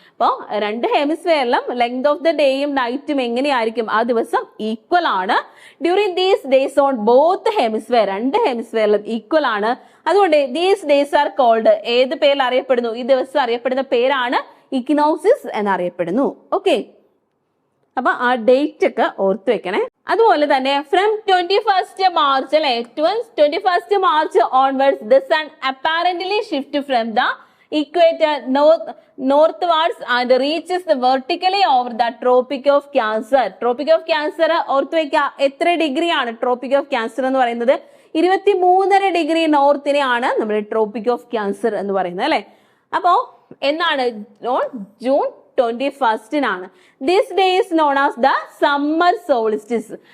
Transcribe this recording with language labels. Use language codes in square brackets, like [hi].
[ml] അപ്പൊ രണ്ട് ഹെമിസ്ഫിയറിലും [en] length of the ഡേയും [ml] നൈറ്റും എങ്ങനെയായിരിക്കും, ആ ദിവസം ഈക്വൽ ആണ്. [en] during these days on both hemisphere, [ml] രണ്ട് ഹെമിസ്ഫിയറിലും ഈക്വൽ ആണ്. അതുകൊണ്ട് [en] these days are called, [ml] ഏത് പേരിൽ അറിയപ്പെടുന്നു, ഈ ദിവസം അറിയപ്പെടുന്ന പേരാണ് ഇക്വിനോക്സിസ് എന്നറിയപ്പെടുന്നു. ഓക്കെ, അപ്പൊ ആ ഡേറ്റ് ഒക്കെ ഓർത്തു വെക്കണേ. [en] അതുപോലെ തന്നെ from 21st March അല്ലെ, 21st March onwards the sun apparently shift from the equator northwards and reaches the vertically over the Tropic of Cancer. [ml] Tropic of Cancer ഓർത്തു വെക്കുക, എത്ര ഡിഗ്രി ആണ് Tropic of Cancer എന്ന് പറയുന്നത്, 23.5 ഡിഗ്രി നോർത്തിനെയാണ് നമ്മൾ tropic of cancer എന്ന് പറയുന്നത് അല്ലെ. അപ്പോ എന്നാണ്, [en] June 21st this day is known as the summer solstice.